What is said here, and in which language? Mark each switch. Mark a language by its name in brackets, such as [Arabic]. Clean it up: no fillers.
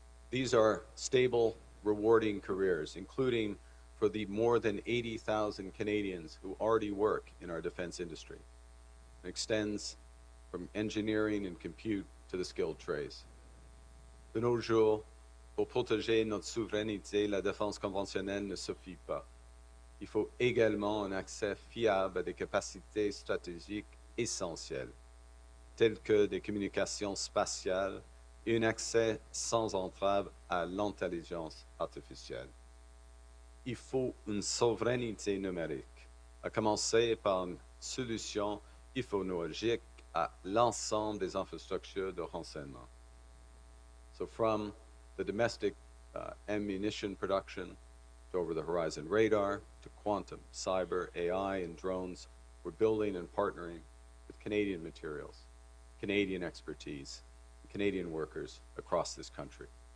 [English] These are stable, rewarding careers, including for the more than 80,000 Canadians who already work in our defense industry. It extends from engineering and compute to the skilled trades. [French] De nos jours, pour protéger notre souveraineté, la défense conventionnelle ne suffit pas. Il faut également un accès fiable à des capacités stratégiques essentielles, telles que des communications spatiales et un accès sans entrave à l'intelligence artificielle. Il faut une souveraineté numérique, à commencer par une solution technologique à l'ensemble des infrastructures de renseignement. [English] So from the domestic ammunition production to over-the-horizon radar to quantum, cyber, AI, and drones, we're building and partnering with Canadian materials, Canadian expertise, and Canadian workers across this country.